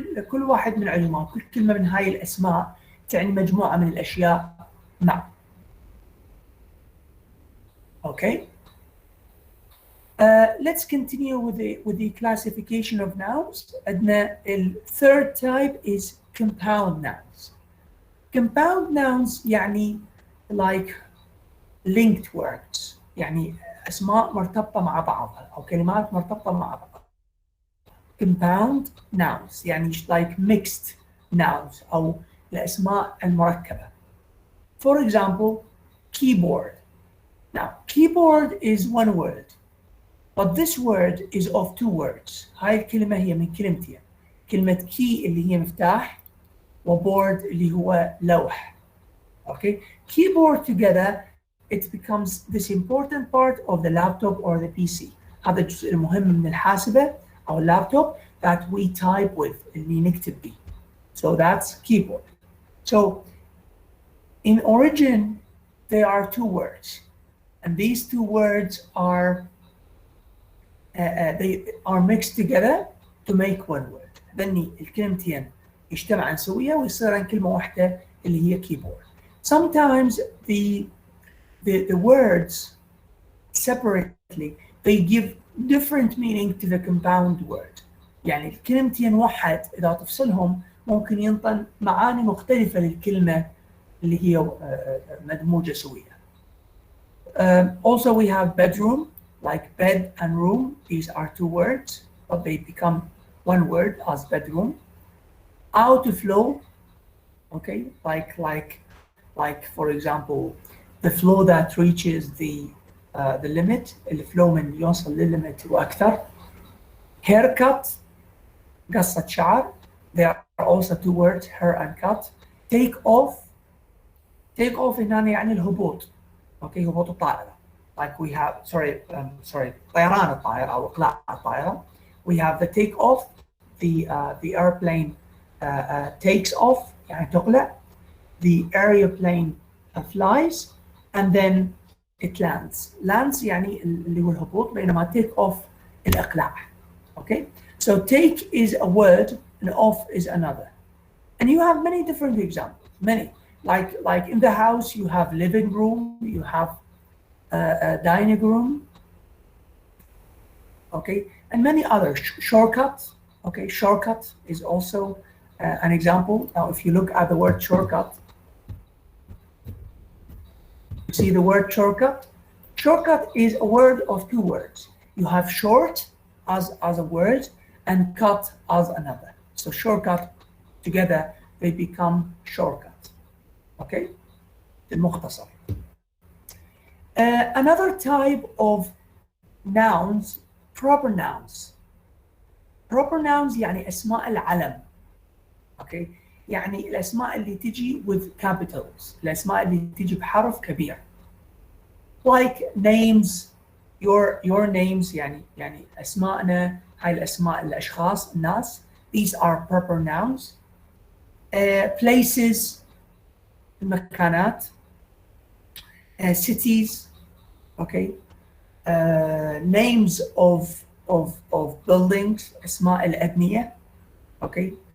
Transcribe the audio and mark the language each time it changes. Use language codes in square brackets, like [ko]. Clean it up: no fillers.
[ar] كل واحد من علماء كل كلمة من هاي الأسماء تعني مجموعة من الأشياء معا. [en] Okay. Let's continue with the classification of nouns. [ar] عندنا [en] third type is compound nouns. [ar] Compound nouns يعني [en] like linked words, [ar] يعني أسماء مرتبطة مع بعضها أو كلمات مرتبطة مع بعضها. [en] Compound nouns يعني like mixed nouns [ar] أو الأسماء المركبة. [en] For example, keyboard. Now, keyboard is one word, but this word is of 2 words. [ar] هاي الكلمة هي من كلمتين. كلمة key اللي هي مفتاح وboard اللي هو لوح. [en] Okay, keyboard together it becomes this important part of the laptop or the PC. [ar] هذا الجزء المهم من الحاسبة أو اللابتوب [en] that we type with [ar] اللي نكتب بيه. [en] So that's keyboard. So in origin there are 2 words, and these 2 words are they are mixed together to make one word. [ar] ذني الكلمتين يجتمعن سويا ويصيرن كلمة واحدة اللي هي keyboard. [en] Sometimes the words separately they give different meaning to the compound word. [ar] يعني الكلمتين واحد إذا تفصلهم ممكن ينطن معاني مختلفة للكلمة اللي هي مدموجة سويا. [en] Also we have bedroom, like bed and room. These are 2 words, but they become one word as bedroom. Outflow, okay, like for example, the flow that reaches the limit, [ar] الفلو من يوصل للlimit وأكثر. Haircut, قصة شعر. [en] There are also 2 words, hair and cut. [ar] Take off هنا يعني الهبوط. Okay, هبوط الطائرة. [en] Like we have, sorry, [ar] طيران الطائرة أو إقلاع الطائرة. [en] We have the take off, the airplane takes off [ar] يعني تقلع. [en] The airplane flies and then it lands. [ar] Lands يعني اللي هو الهبوط, بينما take off الإقلاع. [en] Okay, so take is a word and off is another. And you have many different examples, many. like in the house you have living room, you have a dining room, okay, and many other shortcuts. Okay, shortcut is also an example. Now, if you look at the word shortcut, you see the word shortcut. Shortcut is a word of two words. You have short as a word and cut as another. So shortcut together they become shortcut. [ar] Okay, المختصر. [en] Another type of nouns, proper nouns. [ar] proper nouns يعني اسماء العلم. اوكي، يعني الاسماء اللي تجي [en] with capitals، [ar] الاسماء اللي تجي بحرف كبير. [en] like names, your names، [ar] يعني اسماءنا، هاي الاسماء الاشخاص الناس. [en] these are proper nouns. places، [ar] المكانات. [en] cities. okay. names of buildings، [ar] اسماء الأبنية. [en] okay.